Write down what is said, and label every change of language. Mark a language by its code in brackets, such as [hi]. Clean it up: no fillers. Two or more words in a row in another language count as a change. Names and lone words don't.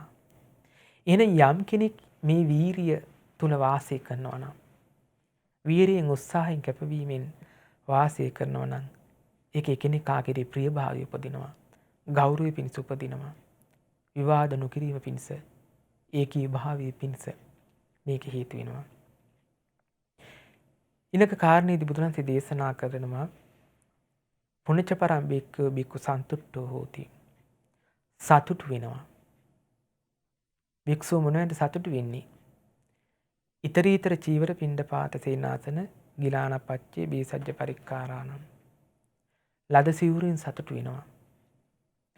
[si] එහෙනම් යම් කෙනෙක් මේ වීරිය තුල වාසය කරනවා නම් වීරියෙන් උත්සාහයෙන් කැපවීමෙන් වාසය කරනවා නම් ඒක එකිනෙකා කෙරේ ප්‍රියභාවය උපදිනවා. ගෞරවය පිණිස උපදිනවා. විවාද නොකිරීම පිණිස ඒකී භාවයේ පිණිස මේක හේතු වෙනවා. ඊළඟ කාරණේදී බුදුරජාණන් දේශනා කරනවා [pi] පුණ්‍යච පරම් බික්ඛු සන්තුට්ඨෝ හෝති. [si] සතුටු වෙනවා. භික්ෂුව මොනවද සතුටු වෙන්නේ? [pi] ඊතරීතර චීවර පිණ්ඩපාත සේනාසන ගිලානපච්චේ බීසජ්ජ පරික්කාරාණං. [si] ලද සිවුරෙන් සතුටු වෙනවා.